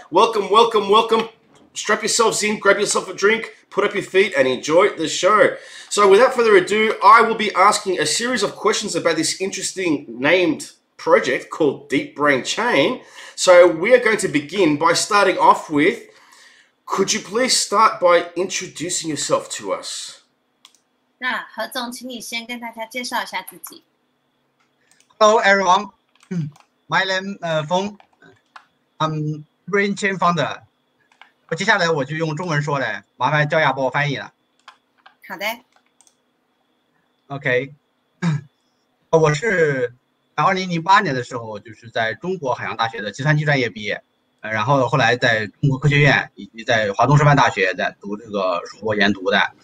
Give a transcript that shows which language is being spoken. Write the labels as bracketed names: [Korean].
[English] Welcome, welcome, welcome. Strap yourselves in, grab yourself a drink, put up your feet and enjoy the show. So without further ado, I will be asking a series of questions about this interesting named project called DeepBrain Chain. So we are going to begin by starting off with, could you please start by introducing yourself to us? [Chinese] 那何总，请你先跟大家介绍一下自己。 [English] Hello everyone, my name Feng, I'm DeepBrain Chain founder. [Chinese] 接下来我就用中文说了，麻烦焦雅帮我翻译了。好的。 OK， 我是2008年的时候，就是在中国海洋大学的计算机专业毕业，然后后来在中国科学院以及在华东师范大学在读这个硕博研读的，